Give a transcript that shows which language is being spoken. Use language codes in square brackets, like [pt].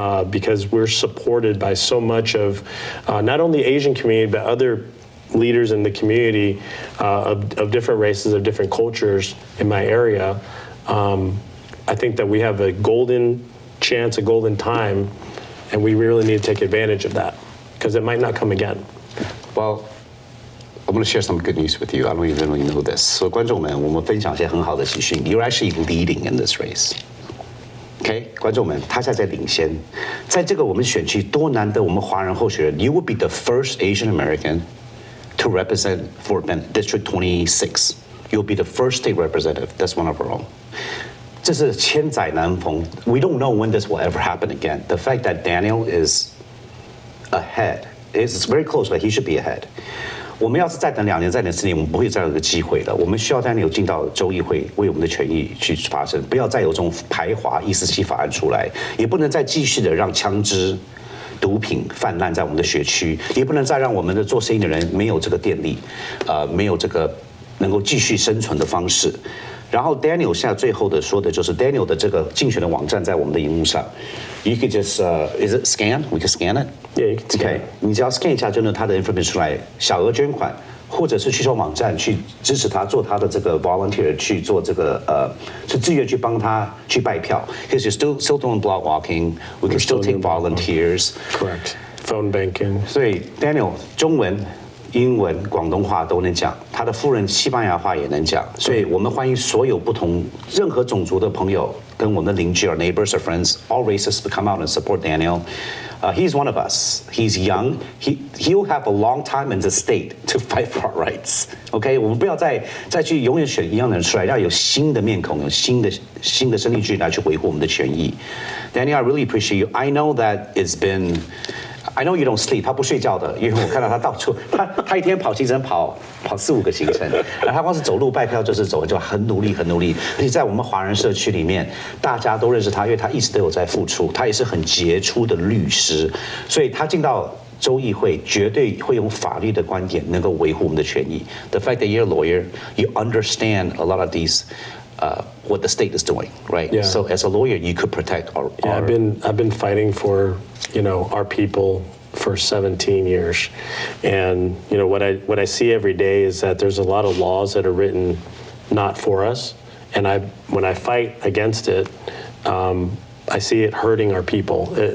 [en] Because we're supported by so much of not only the Asian community, but other leaders in the community of different races, of different cultures in my area. I think that we have a golden chance, a golden time, and we really need to take advantage of that because it might not come again. Well, I'm going to share some good news with you. I don't even really know this. [zh] So 观众们，我们分享一些很好的喜讯。 [en] You're actually leading in this race. [zh] OK， 观众们，他现在在领先，在这个我们选区多难得，我们华人候选人 ， [en] You will be the first Asian American to represent for District 26. You'll be the first state representative. That's one of our own. [zh] 这是千载难逢。 [en] We don't know when this will ever happen again. The fact that Daniel is ahead is very close, but he should be ahead. [zh] 我们要是再等2年、再等4年，我们不会再有个机会了。我们需要Daniel进到州议会，为我们的权益去发声，不要再有这种排华147法案出来，也不能再继续的让枪支、毒品泛滥在我们的学区，也不能再让我们的做生意的人没有这个电力，没有这个能够继续生存的方式。然后 Daniel 现在最后的说的就是 Daniel 的这个竞选的网站在我们的荧幕上 ， [en] You could just is it scan? We can scan it. Yeah, you can scan. [zh] Okay, 你只要 scan 一下，就能他的 information 出来，小额捐款，或者是去上网站去支持他做他的这个 volunteer 去做这个是自愿去帮他去拜票。 [en] Because you're still doing block walking, we can still take volunteers. Correct. Phone banking. [zh] 所以 Daniel 中文。英文、广东话都能讲，他的夫人西班牙话也能讲，所以我们欢迎所有不同、任何种族的朋友跟我们的邻居、 [en] our neighbors, our friends, all races to come out and support Daniel. He's one of us. He's young. He'll have a long time in the state to fight for our rights. [zh] OK， 我们不要再去永远选一样的人出来，要有新的面孔，有新的生力军来去维护我们的权益。 [en] Daniel, I really appreciate you. I know that it's been. I know you don't sleep. [zh] 他不睡觉的，因为我看到他到处，他一天跑行程跑4-5个行程，然后他光是走路拜票就是走，就很努力，而且在我们华人社区里面，大家都认识他，因为他一直都有在付出，他也是很杰出的律师，所以他进到州议会绝对会用法律的观点能够维护我们的权益。 [en] The fact that you're a lawyer, you understand a lot of these, what the state is doing, right? Yeah. So as a lawyer, you could protect our. Yeah, I've been fighting for our people for 17 years, and what I see every day is that there's a lot of laws that are written not for us, and when I fight against it, I see it hurting our people.